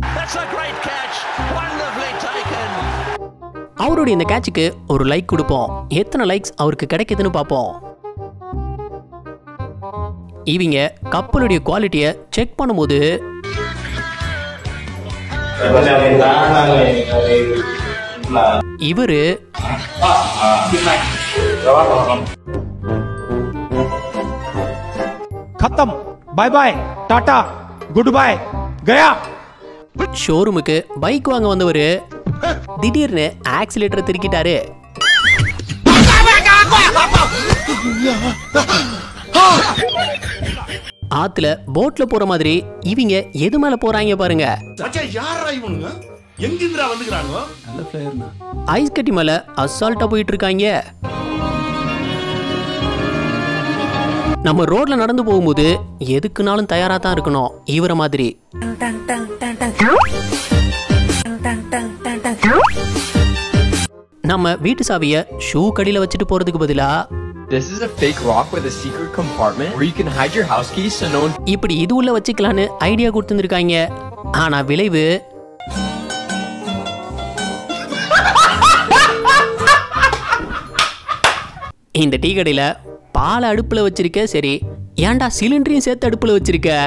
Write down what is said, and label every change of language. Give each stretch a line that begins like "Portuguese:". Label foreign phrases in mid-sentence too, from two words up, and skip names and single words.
Tamil: அவருடைய இந்த கேட்சுக்கு ஒரு லைக் கொடுப்போம். எத்தனை லைக்ஸ் அவருக்கு கிடைக்குதுன்னு பார்ப்போம். இவங்க கப்பலுடைய
English: quality check
Tamil: பண்ணும்போது இவரு
English: खत्म, bye bye, tata, good bye, गया.
Tamil: ஷோரூமுக்கு பைக் வாங்க வந்தவரு திடீர்னு ஆக்சிலேட்டரை திருக்கிட்டாரு. ஆத்துல போட்ல போற மாதிரி இவங்க எது மேல போறாங்க பாருங்க. ஐஸ் கட்டி மேல அசால்ட்டா போயிட்டு இருக்காங்க. நம்ம ரோட்ல நடந்து போகும்போது எதுக்குனாலும் தயாரா தான் இருக்கணும். இவர மாதிரி நம்ம வீட்டு சாவிய ஷூ கடியில வச்சுட்டு போறதுக்கு பதிலா
English: This is a fake lock with a secret compartment where you can hide your house keys so no one...
Tamil: இப்படி இது உள்ள வச்சுக்கலான்னு ஐடியா கொடுத்துருக்காங்க. ஆனா விளைவு இந்த டீ கடையில பால் அடுப்புல வச்சிருக்க, சரி ஏன்டா சிலிண்டரையும் சேர்த்து அடுப்புல வச்சிருக்க?